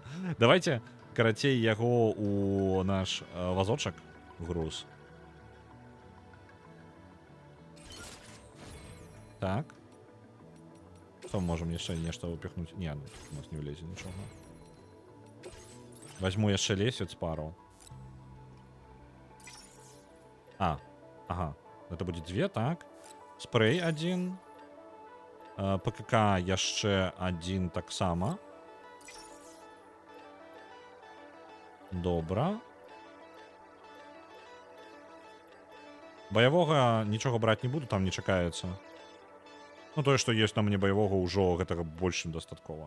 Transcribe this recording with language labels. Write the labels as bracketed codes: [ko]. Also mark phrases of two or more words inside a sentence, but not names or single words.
[be] Давайте, карацей, яго у наш вазочак груз. Так. Што можам яшчэ нешта упихнуць? Не, у нас не влезе нічога. Возьму яшчэ лесвіц пару. Ага. [ru] Это будет 2, так. Спрей 1. [be] ПКК яшчэ 1 таксама. Добра. Баявога нічога браць не буду, там не чакаецца. Ну, тое, што ёсць на мне баявога, ўжо гэтага больш чым дастаткова.